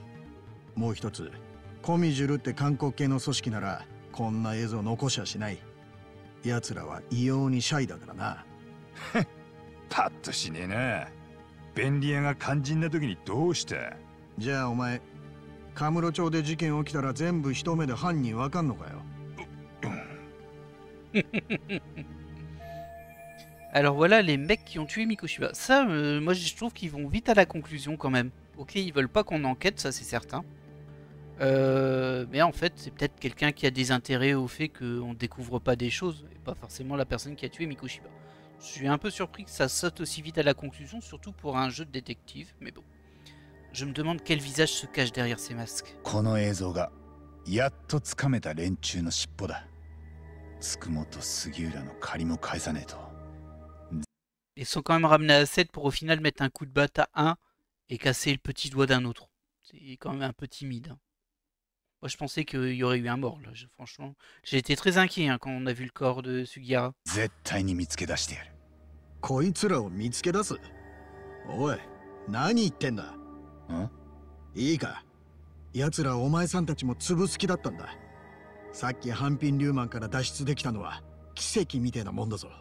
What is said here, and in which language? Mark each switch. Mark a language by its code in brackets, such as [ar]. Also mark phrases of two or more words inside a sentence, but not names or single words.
[ja] もう一つ、コミジュルって韓国系の組織ならこんな映像残しはしない。奴らは異様にシャイだからな。パッとしねえな。便利屋が肝心な時にどうした？じゃあお前、カムロ町で事件起きたら全部一目で犯人わかんのかよ。 [fr] Alors voilà les mecs qui ont tué Mikoshiba. Ça, moi je trouve qu'ils vont vite à la conclusion quand même. Ok, ils veulent pas qu'on enquête, ça c'est certain. Mais en fait, c'est peut-être quelqu'un qui a des intérêts au fait qu'on découvre pas des choses, et pas forcément la personne qui a tué Mikoshiba. Je suis un peu surpris que ça saute aussi vite à la conclusion, surtout pour un jeu de détective, mais bon. Je me demande quel visage se cache derrière ces masques. [ja] この映像がやっとつかめた連中の尻尾だ。つくもと杉浦の借りも返さねえと。 [fr] Ils sont quand même ramenés à 7 pour au final mettre un coup de batte à un et casser le petit doigt d'un autre. C'est quand même un peu timide. Moi je pensais qu'il y aurait eu un mort là. Franchement, j'ai été très inquiet quand on a vu le corps de Sugihara. [ja] 絶対に見つけ出してやる。こいつらを見つけ出す？おい、何言ってんだ？ん？いいか、 奴らお前さんたちも潰す気だったんだ。さっきハンピン・リューマンから脱出できたのは奇跡みてえなもんだぞ。